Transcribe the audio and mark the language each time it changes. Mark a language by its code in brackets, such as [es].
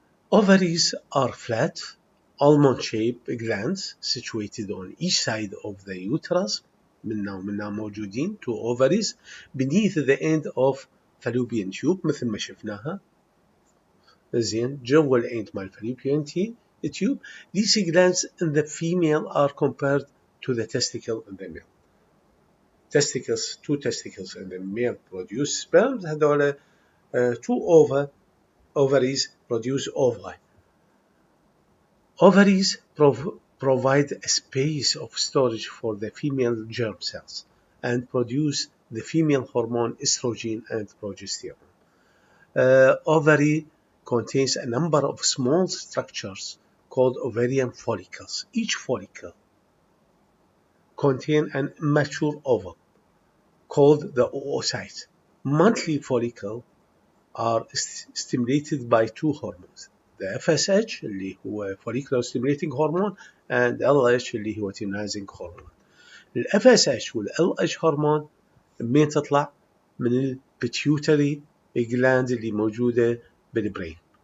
[en] Ovaries are flat, almond-shaped glands situated on each side of the uterus. [ar] منا موجودين [en] two ovaries beneath the end of fallopian tube [ar] مثل ما شفناها. زين جوا العند مال fallopian tube. [en] These glands in the female are compared to the testicle in the male. Two testicles in the male produce sperm. [ar] هذول [en] two ovaries produce ovi. Ovaries provide a space of storage for the female germ cells and produce the female hormone estrogen and progesterone. Ovary contains a number of small structures called ovarian follicles. Each follicle contains an immature ovum called the oocyte. Monthly follicles are stimulated by two hormones. The FSH [ar] اللي هو [en] follicular stimulating hormone and LH اللي هو luteinizing hormone. [ar] ال FSH وال LH hormone من تطلع من ال pituitary gland اللي موجودة بالبرين.